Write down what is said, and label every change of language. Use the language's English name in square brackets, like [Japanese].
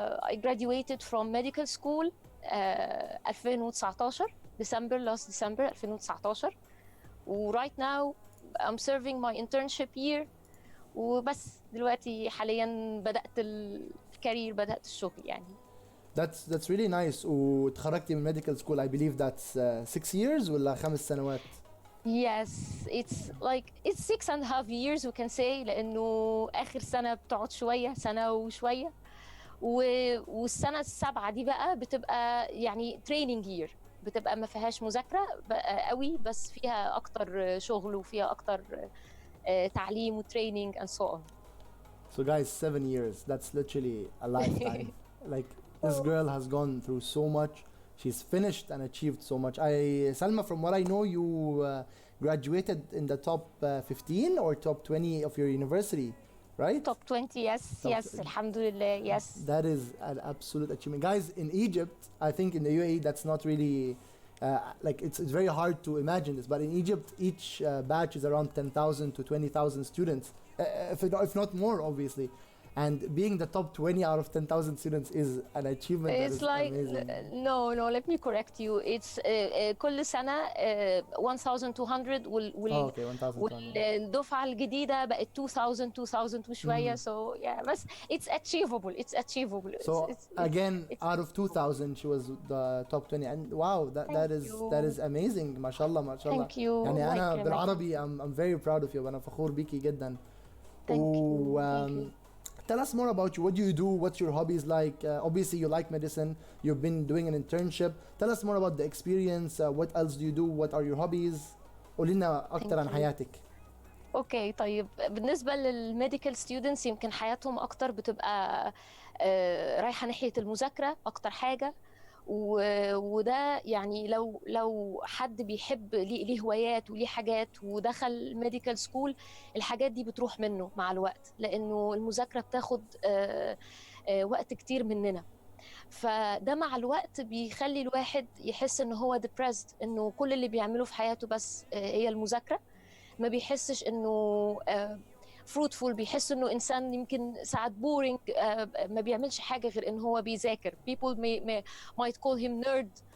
[English] I graduated from medical school 2019 last December 2019 right now I'm serving my internship year [Arabic] وبس دلوقتي حاليا بدأت الكارير بدأت الشغل يعني. [English] That's really nice. [Arabic] وتخرجتي من [English] medical school. I believe that's 6 years [Arabic] ولا 5 سنوات. [English] Yes, it's 6.5 years we can say [Arabic] لأنه آخر سنة بتقعد سنة وشوية والسنة السابعة دي بقى بتبقى يعني [English] training year [Arabic] بتبقى ما فيهاش مذاكرة قوي بس فيها أكتر شغل وفيها أكتر تعليم و [English] training and so on. So guys, 7 years, that's literally a lifetime. Like this girl has gone through so much. She's finished and achieved so much. Salma, from what I know, you graduated in the top 15 or top 20 of your university, right? Top 20, yes, alhamdulillah, yes. That is an absolute achievement. Guys, in Egypt, I think in the UAE, that's not really, it's very hard to imagine this, but in Egypt, each batch is around 10,000 to 20,000 students, if not more, obviously. And being the top 20 out of 10,000 students is an achievement. It's that is amazing. No, let me correct you. It's [Arabic] كل سنة 1,200 [English] okay, 1,200. [Arabic] والدفعة الجديدة بقت 2,000 وشوية. [English] So yeah, [Arabic] بس [English] it's achievable. So out of 2,000, she was the top 20, and wow, that is amazing. [Arabic] ما شاء الله. [English] Thank you. [Arabic] يعني أنا بالعربي [English] I'm very proud of you. [Arabic] وأنا فخور بيكي جدا. [English] Thank you. Tell us more about you. What do you do? What's your hobbies like? Obviously, you like medicine. You've been doing an internship. Tell us more about the experience. What else do you do? What are your hobbies? [Arabic] قولي لنا أكتر عن حياتك. اوكي طيب بالنسبة للميديكال ستودنتس يمكن حياتهم أكتر بتبقى رايحة ناحية المذاكرة أكتر حاجة. وده يعني لو حد بيحب ليه هوايات وليه حاجات ودخل ميديكال سكول الحاجات دي بتروح منه مع الوقت لأنه المذاكرة بتاخد وقت كتير مننا. فده مع الوقت بيخلي الواحد يحس انه هو depressed انه كل اللي بيعمله في حياته بس هي المذاكرة. ما بيحسش انه fruitful. بيحس انه انسان يمكن ساعات boring ما بيعملش حاجه غير ان هو بيذاكر. [English] people might call him nerd.